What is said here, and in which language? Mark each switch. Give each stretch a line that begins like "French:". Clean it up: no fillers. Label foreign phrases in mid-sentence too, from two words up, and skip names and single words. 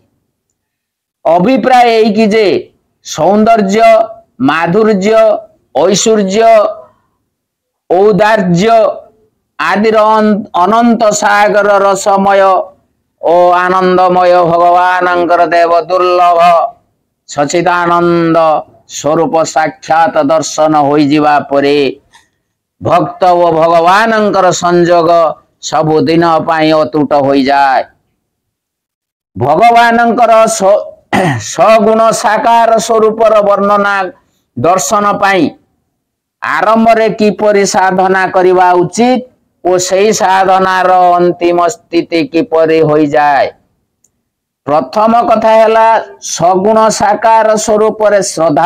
Odia: ଅଭିପ୍ରାୟ ଏଇ କି ଯେ ସୌନ୍ଦର୍ଯ୍ୟ ମାଧୁର୍ଯ୍ୟ ଐଶ୍ୱର୍ଯ୍ୟ ଔଦାର୍ଯ୍ୟ ଆଦି ଅନନ୍ତ ସାଗର ରସମୟ ଓ ଆନନ୍ଦମୟ ଭଗବାନଙ୍କର ଦେବ ଦୁର୍ଲଭ ସଚ୍ଚିଦାନନ୍ଦ ସ୍ୱରୂପ ସାକ୍ଷାତ ଦର୍ଶନ ହୋଇ ଯିବା ପରେ ଭକ୍ତ ଓ ଭଗବାନଙ୍କର ସଂଯୋଗ ସବୁ ଦିନ ପାଇ ଅତୁଟ ହୋଇ ଯାଏ। ଭଗବାନଙ୍କର ସଗୁଣ ସାକାର ସ୍ୱରୂପର ବର୍ଣ୍ଣନା ଦର୍ଶନ ପାଇ ଆରମ୍ଭ ରେ କିପରି ସାଧନା କରିବା ଉଚିତ ଓ ସହି ସାଧନାର ଅନ୍ତିମ ସ୍ଥିତି କିପରି ହୋଇ ଯାଏ। ପ୍ରଥମ କଥା ହେଲା ସଗୁଣ ସାକାର ସ୍ୱରୂପ ରେ ଶ୍ରଦ୍ଧା।